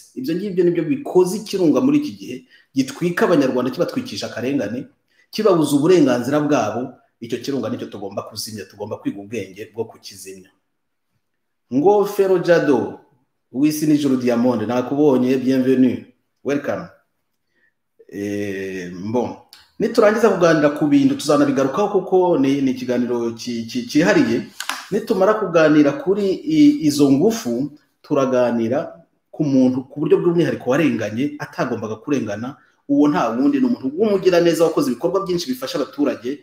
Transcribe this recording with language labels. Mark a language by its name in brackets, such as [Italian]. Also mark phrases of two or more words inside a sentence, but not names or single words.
[Kinyarwanda] Ibyo ngibyo nibyo bikoze ikirunga muri iki gihe, gitwika abanyarwanda, kibatwikisha akarengane, kibabuza uburenganzira bwabo. Icyo kirunga nicyo tugomba kuzimya, tugomba kwiga ubwenge bwo kukizimya. Ngofero Jado, wisi nijoro Diamond, nakubonye, [French] bienvenue, welcome. [Kinyarwanda] Bon, niturangiza kuganira ku bintu tuzanabigarukaho kuko ni ikiganiro cyihariye. Nitumara kuganira kuri izo ngufu, turaganira ku muntu ku buryo bw'umwihariko warenganye, atagombaga kurengana. Uwo nta wundi, ni umuntu w'umugira neza wakoze ibikorwa byinshi bifasha abaturage.